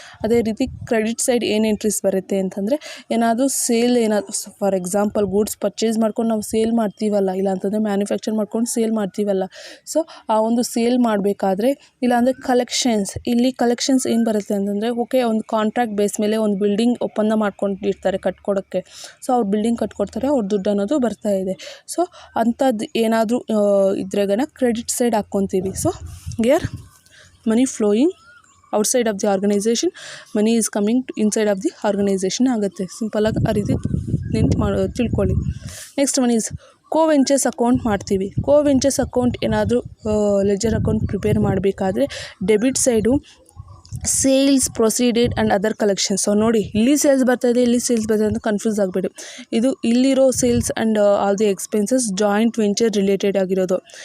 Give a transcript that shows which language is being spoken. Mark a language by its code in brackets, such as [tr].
[kn] ಅದೇ ರೀತಿ credit side ಏನು ಎಂಟ್ರೀಸ್ ಬರುತ್ತೆ ಅಂತಂದರೆ, ಏನಾದರೂ sale, for example goods purchase ಮಾಡ್ಕೊಂಡು ನಾವು ಸೇಲ್ ಮಾಡ್ತೀವಲ್ಲ, ಇಲ್ಲಾಂತಂದರೆ ಮ್ಯಾನುಫ್ಯಾಕ್ಚರ್ ಮಾಡ್ಕೊಂಡು ಸೇಲ್ ಮಾಡ್ತೀವಲ್ಲ, ಸೊ ಆ ಒಂದು ಸೇಲ್ ಮಾಡಬೇಕಾದ್ರೆ, ಇಲ್ಲಾಂದರೆ ಕಲೆಕ್ಷನ್ಸ್. ಇಲ್ಲಿ ಕಲೆಕ್ಷನ್ಸ್ ಏನು ಬರುತ್ತೆ ಅಂತಂದರೆ, ಓಕೆ, ಒಂದು ಕಾಂಟ್ರಾಕ್ಟ್ ಬೇಸ್ ಮೇಲೆ ಒಂದು ಬಿಲ್ಡಿಂಗ್ ಒಪ್ಪಂದ ಮಾಡ್ಕೊಂಡಿರ್ತಾರೆ ಕಟ್ಕೊಡೋಕ್ಕೆ. ಸೊ ಅವ್ರು ಬಿಲ್ಡಿಂಗ್ ಕಟ್ಕೊಡ್ತಾರೆ, ಅವ್ರ ದುಡ್ಡು ಅನ್ನೋದು ಬರ್ತಾ ಇದೆ. ಸೊ ಅಂಥದ್ದು ಏನಾದರೂ ಇದ್ರೆಗನ credit side ಹಾಕ್ಕೊತೀವಿ. [en] so here money flowing outside of the organization, money is coming inside of the organization [kn] ಆಗುತ್ತೆ. ಸಿಂಪಲಾಗಿ ಆ ರೀತಿ ತಿಳ್ಕೊಳ್ಳಿ. ನೆಕ್ಸ್ಟ್ ಒನ್ ಈಸ್ ಕೋವೆಂಚರ್ಸ್ ಅಕೌಂಟ್ ಮಾಡ್ತೀವಿ. ಕೋವೆಂಚರ್ಸ್ ಅಕೌಂಟ್ ಏನಾದರೂ ಲೆಜರ್ ಅಕೌಂಟ್ ಪ್ರಿಪೇರ್ ಮಾಡಬೇಕಾದ್ರೆ, debit side sales proceeded and other collections. So ನೋಡಿ, ಇಲ್ಲಿ ಸೇಲ್ಸ್ ಬರ್ತಾಯಿದೆ, ಇಲ್ಲಿ ಸೇಲ್ಸ್ ಬರ್ತಾಯಿದೆ ಅಂತ ಕನ್ಫ್ಯೂಸ್ ಆಗಬೇಡಿ. ಇದು ಇಲ್ಲಿರೋ sales and all the expenses joint venture related ಆಗಿರೋದು.